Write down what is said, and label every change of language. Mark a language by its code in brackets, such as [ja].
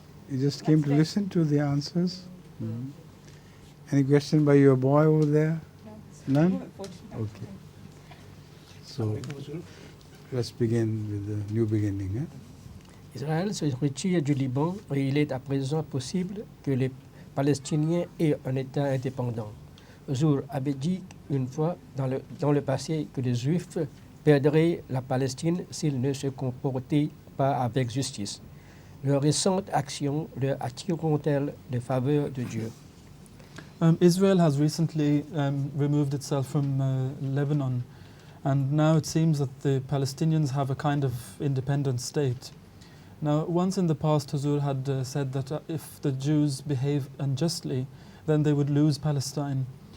[en] You just came to listen to the answers? Mm-hmm. Any question by your boy over there? None? Okay. So, let's begin with the new beginning. [fr] Israël se retire du Liban et il est à présent possible que les Palestiniens aient un État indépendant. Jour avait dit une fois dans le passé que les Juifs perdraient la Palestine s'ils ne se comportaient pas avec justice. Leurs récentes actions leur attireront-elles les faveurs de Dieu? [en] Israel has recently removed itself from Lebanon, and now it seems that the Palestinians have a kind of independent state. Now, once in the past, Huzur had said that if the Jews behave unjustly, then they would lose Palestine.